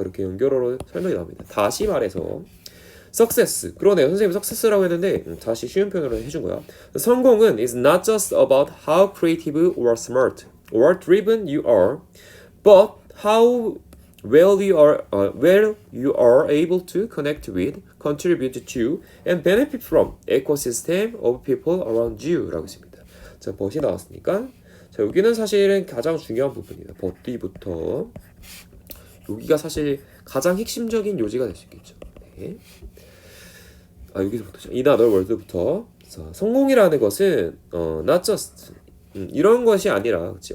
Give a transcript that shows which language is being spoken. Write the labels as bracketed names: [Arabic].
[Korean] 이렇게 연결어로 설명이 나옵니다. 다시 말해서 success. 그러네요. 선생님이 success라고 했는데 다시 쉬운 표현으로 해준 거야. 성공은 [English] is not just about how creative or smart or driven you are, but how well you are able to connect with, contribute to, and benefit from ecosystem of people around you [Korean] 라고 있습니다. 자, but이 나왔으니까 자 여기는 사실은 가장 중요한 부분이에요. but부터 여기가 사실 가장 핵심적인 요지가 될 수 있겠죠. 네. 여기서부터죠. [English] In other words [Korean] 부터 성공이라는 것은 [English] not just [Korean] 이런 것이 아니라 그치?